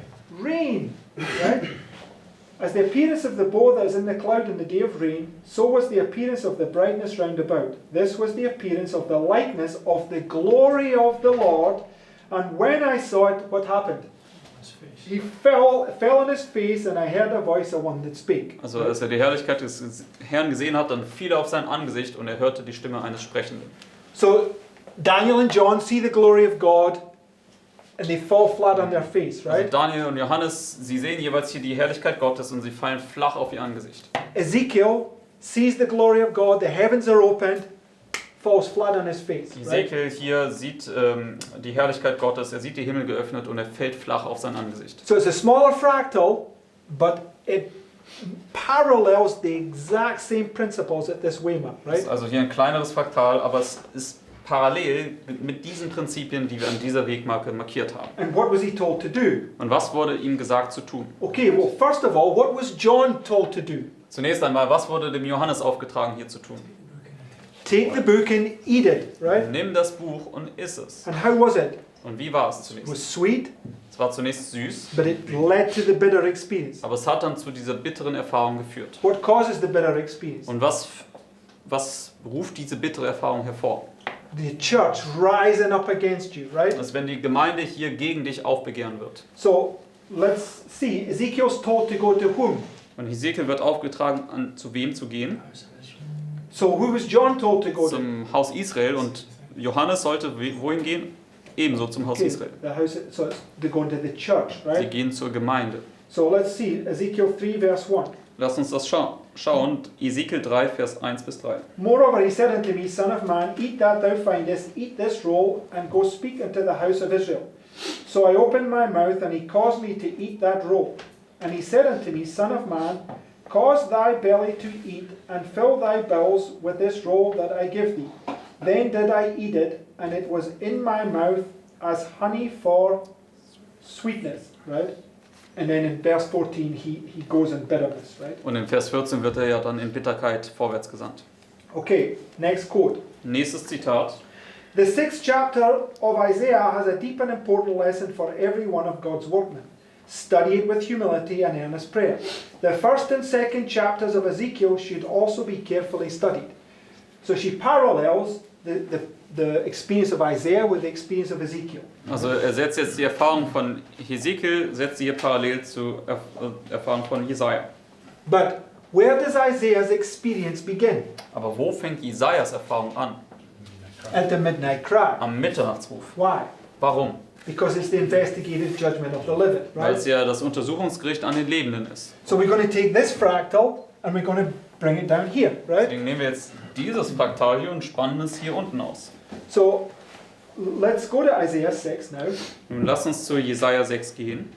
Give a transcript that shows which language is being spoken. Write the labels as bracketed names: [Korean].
[English] Rain, right? As the appearance of the bow that is in the cloud in the day of rain, so was the appearance of the brightness round about. This was the appearance of the likeness of the glory of the Lord. And when I saw it, what happened? He fell on his face, and I heard a voice of one that spake. [German] Also als er die Herrlichkeit des Herrn gesehen hat, dann fiel er auf sein Angesicht und er hörte die Stimme eines Sprechenden. [English] So Daniel and John see the glory of God, and they fall flat on their face, [German] Also [English] right? [German] Daniel und Johannes, sie sehen jeweils hier die Herrlichkeit Gottes und sie fallen flach auf ihr Angesicht. [English] Ezekiel sees the glory of God, the heavens are opened, falls flat on his face, right? [German] Ezekiel hier sieht die Herrlichkeit Gottes, er sieht die Himmel geöffnet und er fällt flach auf sein Angesicht. [English] So it's a smaller fractal, but it parallels the exact same principles at this waymark, [German] Das [English] right? [German] ist also hier ein kleineres Fraktal, aber es ist parallel mit diesen Prinzipien, die wir an dieser Wegmarke markiert haben. [English] And what was he told to do? [German] Und was wurde ihm gesagt zu tun? [English] Okay, well, first of all, what was John told to do? [German] Zunächst einmal, was wurde dem Johannes aufgetragen hier zu tun? [English] Take the book and eat it, right? [German] Nimm das Buch und iss es. [English] And how was it? [German] Und wie war es [English] It [German] zunächst? [English] was sweet, [German] Es war zunächst süß, [English] but it led to the bitter experience. [German] aber es hat dann zu dieser bitteren Erfahrung geführt. [English] What causes the bitter experience? [German] Und was ruft diese bittere Erfahrung hervor? [English] The church rising up against you, right? [German] Das ist, wenn die Gemeinde hier gegen dich aufbegehren wird. [English] So let's see. Ezekiel's told to go to whom? [German] Und Hesekiel wird aufgetragen, zu wem zu gehen? [English] So who was John told to go to? [German] Zum Haus Israel. Und Johannes sollte wohin gehen? Ebenso zum Haus [English] Okay, [German] Israel. [English] the house, so it's, they're going to the church, [German] Sie [English] right? [German] gehen zur Gemeinde. [English] So let's see. Ezekiel 3 verse 1. [German] Lass uns das schauen. Ezekiel 3, Vers 1 bis 3. [English] Moreover, he said unto me, Son of man, eat that thou findest, eat this roll, and go speak unto the house of Israel. So I opened my mouth, and he caused me to eat that roll. And he said unto me, Son of man, cause thy belly to eat, and fill thy bowels with this roll that I give thee. Then did I eat it, and it was in my mouth as honey for sweetness, right? And then in verse 14, he goes in bitterness, right? [German] Und in Vers 14 wird er ja dann in Bitterkeit vorwärts gesandt. [English] Okay, next quote. [German] Nächstes Zitat. [English] The 6th chapter of Isaiah has a deep and important lesson for every one of God's workmen. Study it with humility and earnest prayer. The 1st and 2nd chapters of Ezekiel should also be carefully studied. So she parallels the experience of Isaiah with the experience of Ezekiel. [German] Also er setzt jetzt die Erfahrung von Hesekiel, setzt sie hier parallel zur Erfahrung von Jesaja. [English] But where does Isaiah's experience begin? [German] Aber wo fängt Jesajas Erfahrung an? [English] At the midnight cry. [German] Am Mitternachtsruf. [English] Why? [German] Warum? [English] Because it's the investigative judgment of the living, [German] Weil [English] right? [German] es ja das Untersuchungsgericht an den Lebenden ist. [English] So we're going to take this fractal and we're going to bring it down here, right? [German] Deswegen nehmen wir jetzt dieses Fraktal hier und spannen es hier unten aus. [English] So let's go to Isaiah 6 now, [German] Nun lass uns zu Jesaja 6 gehen.